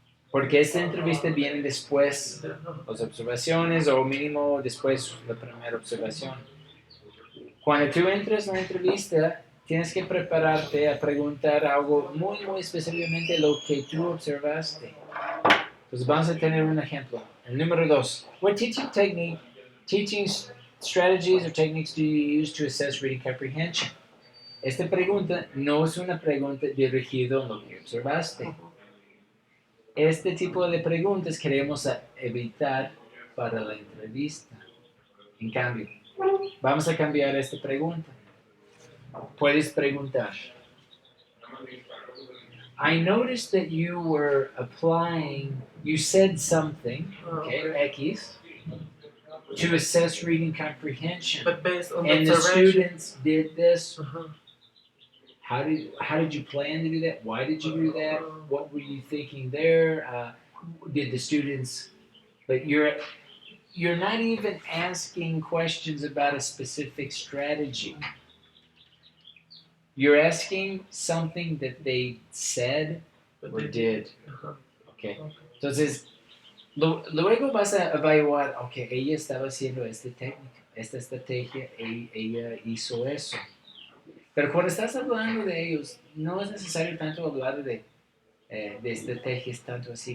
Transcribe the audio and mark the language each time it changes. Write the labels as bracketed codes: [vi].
[es] Porque esta entrevista viene después las observaciones o mínimo después la primera observación. Cuando tú entras en la entrevista, tienes que prepararte a preguntar algo muy, muy específicamente lo que tú observaste. Pues vamos a tener un ejemplo. El número 2. [en] What teaching strategies or techniques do you use to assess reading comprehension? [es] Esta pregunta no es una pregunta dirigida a lo que observaste. Este tipo de preguntas queremos evitar para la entrevista. En cambio, vamos a cambiar esta pregunta. Puedes preguntar. [en] I noticed that you said something, X, to assess reading comprehension. But based on and the students did this. How did you plan to do that? Why did you do that? What were you thinking there? Did the students... But you're not even asking questions about a specific strategy. You're asking something that they said But or they did. Ajá. Okay. Okay. [es] Entonces, luego vas a evaluar, ok, ella estaba haciendo esta técnica, esta estrategia, ella hizo eso. Pero cuando estás hablando de ellos, no es necesario tanto hablar de estrategias, tanto así.